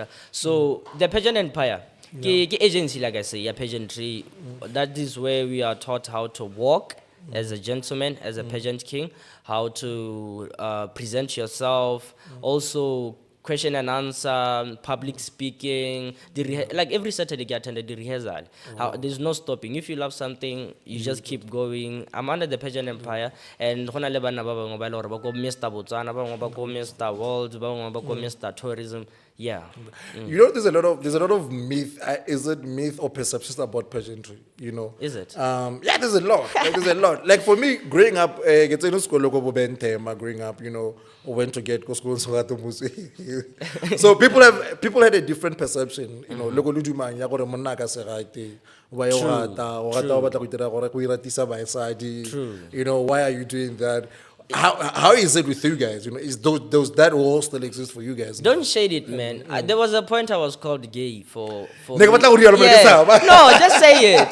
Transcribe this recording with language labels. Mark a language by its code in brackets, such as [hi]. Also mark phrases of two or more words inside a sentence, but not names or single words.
[en] So the pageant empire, ke agency, like I say, yeah, pageantry, that is where we are taught how to walk as a gentleman, as a pageant king, how to present yourself, also question and answer, public speaking, like every Saturday I attended the rehearsal. There's no stopping. If you love something, you just keep going. I'm under the pageant empire, and [tn] hona le bana ba bangwe ba ile gore ba go Mr. Botswana, ba bangwe ba go Mr. World, ba bangwe ba go Mr. Tourism. Yeah. [en] You know, there's a lot of myth. Is it myth or perceptions about pageantry? You know, Is it? Yeah, there's a lot. Like, there's a lot. Like for me, growing up, growing up, you know, went to get school. So people had a different perception. You know, [tn] logo luduma ya gore monna ka se rate. [en] Why you True. You know, why are you doing that? How is it with you guys? You know, is those that wall still exist for you guys? Don't shade it, man. There was a point I was called gay for Nigga, what the- Yeah. No, just say it.